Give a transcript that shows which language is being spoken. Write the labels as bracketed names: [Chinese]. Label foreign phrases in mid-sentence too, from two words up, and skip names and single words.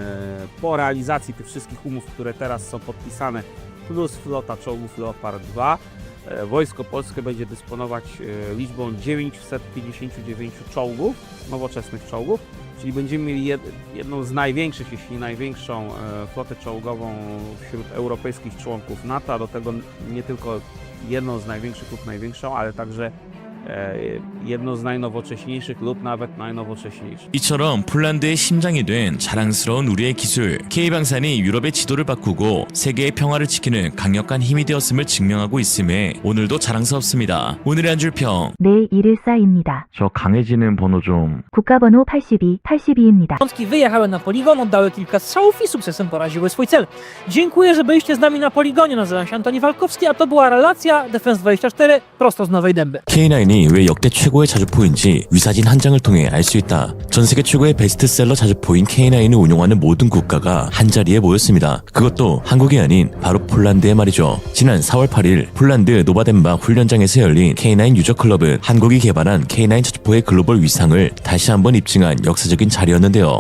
[Polish] Po realizacji tych wszystkich umów, które teraz są podpisane, plus flota czołgów Leopard 2, Wojsko Polskie będzie dysponować liczbą 959 czołgów, nowoczesnych czołgów, czyli będziemy mieli jedną z największych, jeśli nie największą flotę czołgową wśród europejskich członków NATO, a do tego nie tylko jedną z największych lub największą, ale także jedną z najnowocześniejszych lub nawet najnowocześniejszych. [Korean] 이처럼 폴란드의 심장이 된 자랑스러운 우리의 기술 K방산이 유럽의 지도를 바꾸고 세계의 평화를 지키는 강력한 힘이 되었음을 증명하고 있음에 오늘도 자랑스럽습니다. 오늘의 한 줄 평. 네, 이르사입니다. 저 강해지는 번호 좀. 국가번호 82입니다. [Polish] Piątki wyjechały na poligon, oddały kilka strzałów i sukcesem poraziły swój cel. Dziękuję, że byliście z nami na poligonie. Nazywam się Antoni Walkowski, a to była relacja Defense24 prosto z Nowej Dęby. [Korean] K9이 왜 역대 최고의 자주포인지 위사진 한 장을 통해 알 수 있다. 전 세계 최고의 베스트셀러 자주포인 K9을 운용하는 모든 국가가 한자리에 모였습니다. 그것도 한국이 아닌 바로 폴란드의 말이죠. 지난 4월 8일 폴란드 노바덴바 훈련장에서 열린 K9 유저클럽은 한국이 개발한 K9 자주포의 글로벌 위상을 다시 한번 입증한 역사적인 자리였는데요.